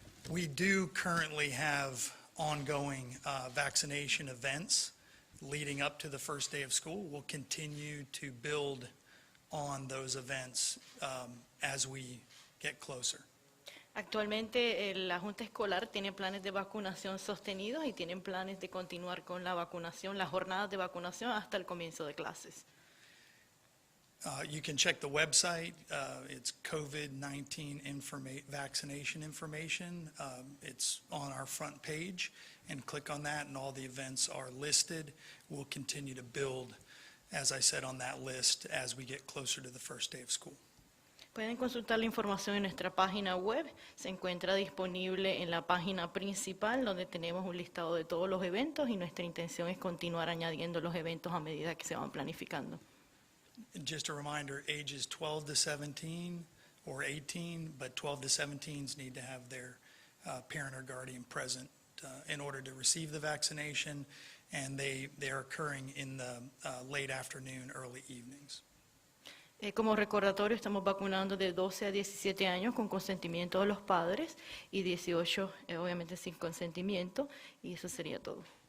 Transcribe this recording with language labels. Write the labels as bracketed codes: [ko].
[en] We do currently have ongoing vaccination events leading up to the first day of school. We'll continue to build on those events as we get closer. [es] Actualmente la Junta Escolar tiene planes de vacunación sostenidos y tienen planes de continuar con la vacunación, las jornadas de vacunación hasta el comienzo de clases. [en] You can check the website. It's COVID-19 vaccination information. It's on our front page, and click on that, and all the events are listed. We'll continue to build, as I said, on that list as we get closer to the first day of school. [es] Pueden consultar la información en nuestra página web. Se encuentra disponible en la página principal, donde tenemos un listado de todos los eventos, y nuestra intención es continuar añadiendo los eventos a medida que se van planificando. [en] Just a reminder, ages 12 to 17 or 18, but 12 to 17s need to have their parent or guardian present in order to receive the vaccination, and they are occurring in the late afternoon, early evenings. [es] Como recordatorio, estamos vacunando de 12 a 17 años con consentimiento de los padres y 18 obviamente sin consentimiento, y eso sería todo.